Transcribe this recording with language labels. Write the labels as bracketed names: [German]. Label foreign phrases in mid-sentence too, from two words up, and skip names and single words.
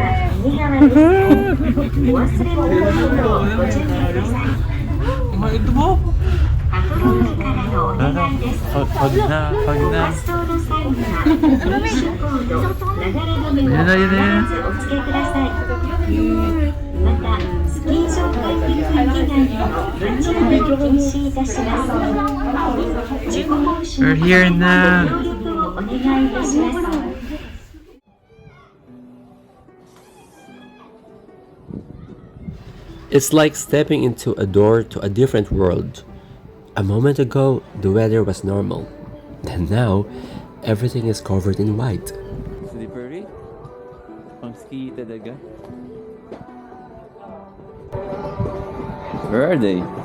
[Japanese] お忘れ物のご注意ください。パトロールからのお願いです。 [Filipino] Pag na, pag [Japanese] ご [Filipino] na. [Japanese] 発送の際には、フィッシュコード、流れ止めを必ずお付けください。また、スキー場会議区域内での立ち入りを禁止いたします。事故防止 [English] We're [Japanese] の [English] here na. [Japanese] ご協力をお願いいたします。 [English] It's like stepping into a door to a different world. A moment ago, the weather was normal, and now, everything is covered in white. Slippery? [Filipino] Pang ski talaga. [English] Where are they?